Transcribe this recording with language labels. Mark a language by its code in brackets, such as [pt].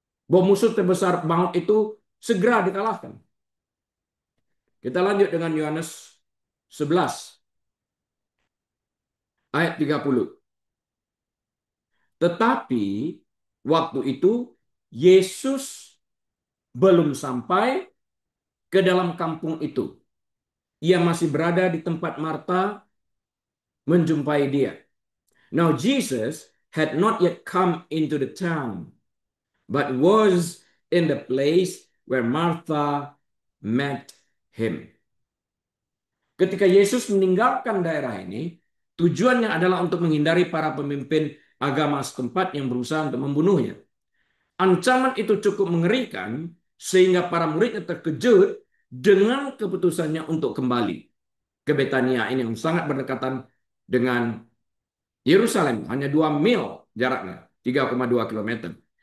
[id] bahwa musuh terbesar maut itu segera dikalahkan. Kita lanjut dengan Yohanes 11 ayat 30. Tetapi waktu itu Yesus belum sampai ke dalam kampung itu. Ia masih berada di tempat Marta menjumpai dia. [en] Now Jesus had not yet come into the town, but was in the place where Martha met him. [id] Ketika Yesus meninggalkan daerah ini, tujuannya adalah untuk menghindari para pemimpin agama setempat yang berusaha untuk membunuhnya. Ancaman itu cukup mengerikan sehingga para muridnya terkejut dengan keputusannya untuk kembali ke Betania ini yang sangat berdekatan dengan Yerusalem, hanya 2 mil jaraknya, 3,2 kilometer.